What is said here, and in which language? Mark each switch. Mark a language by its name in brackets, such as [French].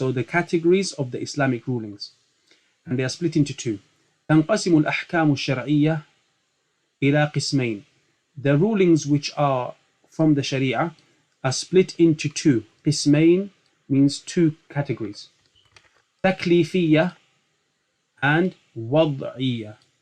[English] So the categories of the Islamic rulings, and they are split into two. [Arabic] تنقسم الأحكام الشرعية إلى قسمين. [English] The rulings which are from the Sharia are split into two. قسمين means two categories. [Arabic] تكليفية and وضعية.